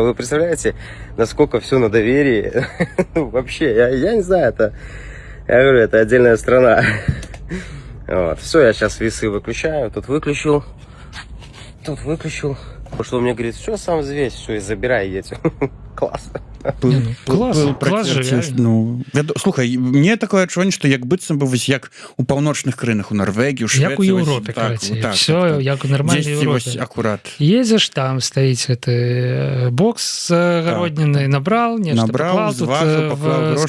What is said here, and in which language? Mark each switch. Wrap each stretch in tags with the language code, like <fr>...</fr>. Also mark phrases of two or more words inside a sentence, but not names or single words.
<ru>Вы представляете, насколько все на доверии? Вообще, я не знаю, я говорю, это отдельная страна. Вот. Все, я сейчас весы выключаю, тут выключил. Потому что он мне говорит, все, сам взвесь, все, и забирай, едь. Класс. Класс же,</ru> <be>слухай, мне такое адчуванне, што як быццам бы вось як у паўночных краінах, у Норвегіі, у Швецыі, як у Еўропе, все як у нармальнай Еўропе. Акурат. Едзеш, там стаіць гэты бокс гародніны, набрал, нешта паклаў тут в скрыначку.</be>